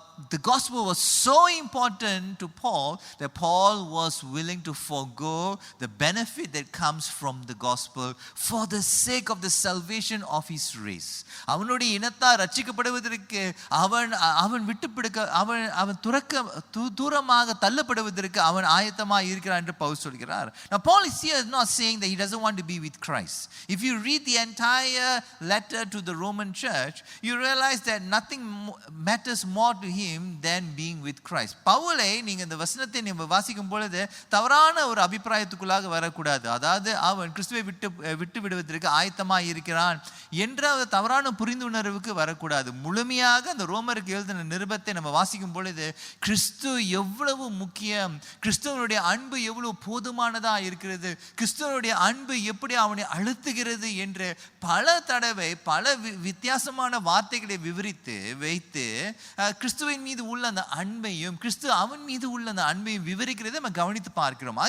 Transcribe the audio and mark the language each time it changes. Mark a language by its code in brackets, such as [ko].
[en] the gospel was so important to Paul that Paul was willing to forgo the benefit that comes from the gospel for the sake of the salvation of his race. [ta] அவனுடைய இனத்தார் ரட்சிக்கப்படுவதற்கு அவன் விட்டுப்பிடுக்க அவன் தூரமாக தள்ளப்படுவதற்கு அவன் ஆயத்தமாக இருக்கிறான் என்று பவுல் சொல்கிறார். [en] Now Paul is here not saying that he doesn't want to be with Christ. If you read the entire letter to the Roman church, you realize that nothing matters more to him than being with Christ. [ta] பவுலை நீங்க இந்த வசனத்தை நீங்க வாசிக்கும் பொழுது தவறான ஒரு அபிப்பிராயத்துக்குள்ளாக வரக்கூடாது. அதாவது அவன் கிறிஸ்துவை விட்டு விடுவதற்கு ஆயத்தமாக இருக்கிறான் என்ற தவறான புரிந்துணர்வுக்கு வரக்கூடாது. முழுமையாக அந்த ரோமருக்கு எழுதின நிருபத்தை நம்ம வாசிக்கும் பொழுது கிறிஸ்து எவ்வளவு முக்கியம், கிறிஸ்துவனுடைய அன்பு எவ்வளவு போதுமானதா இருக்கிறது, கிறிஸ்துவனுடைய அன்பு எப்படி அவனை அழுத்துகிறது என்று பல தடவை பல வித்தியாசமான வார்த்தைகளை விவரித்து வைத்து கிறிஸ்துவின் மீது உள்ள அந்த அன்பையும் கிறிஸ்து அவன் மீது உள்ள அந்த அன்பையும் விவரிக்கிறதை நம்ம கவனித்து பார்க்கிறோம்.